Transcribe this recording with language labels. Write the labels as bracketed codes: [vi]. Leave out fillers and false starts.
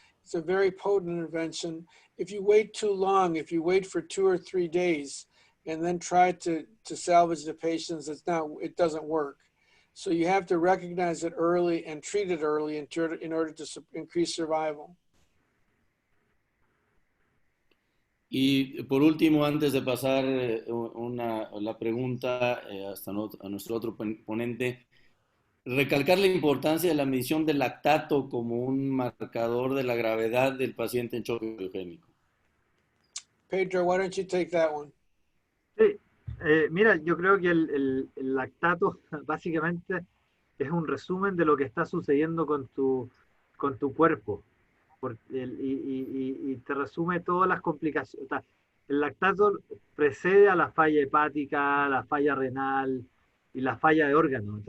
[en] It's a very potent intervention. If you wait too long, if you wait for 2 or 3 days, and then try to salvage the patients, it doesn't work. So you have to recognize it early and treat it early in order to increase survival. [es] Y por último, antes de pasar la pregunta a nuestro otro ponente, recalcar la importancia de la medición del lactato como un marcador de la gravedad del paciente en choque cardiogénico. [en] Pedro, why don't you take that one? [es] Sí. Mira, yo creo que el lactato básicamente es un resumen de lo que está sucediendo con tu cuerpo y te resume todas las complicaciones. O sea, el lactato precede a la falla hepática, la falla renal y la falla de órganos.